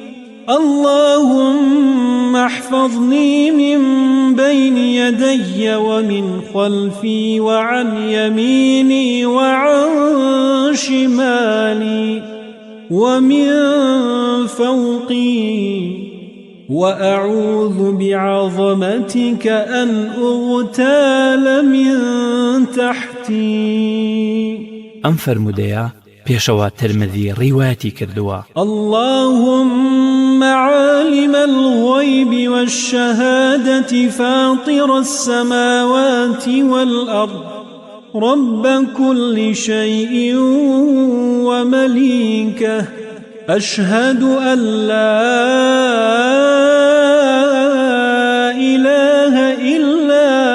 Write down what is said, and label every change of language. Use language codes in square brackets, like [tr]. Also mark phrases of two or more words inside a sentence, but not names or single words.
[ar] اللهم احفظني من بين يدي ومن خلفي وعن يميني وعن شمالي ومن فوقي، وأعوذ بعظمتك أن أغتال من تحتي. [ckb] ئەم فەرموودەیە پێشەوە ترمذی ڕیوایەتی کردووە. [ar] اللهم عالم الغيب والشهادة فاطر السماوات والأرض رب كل شيء ومليكه، أشهد أن لا إله إلا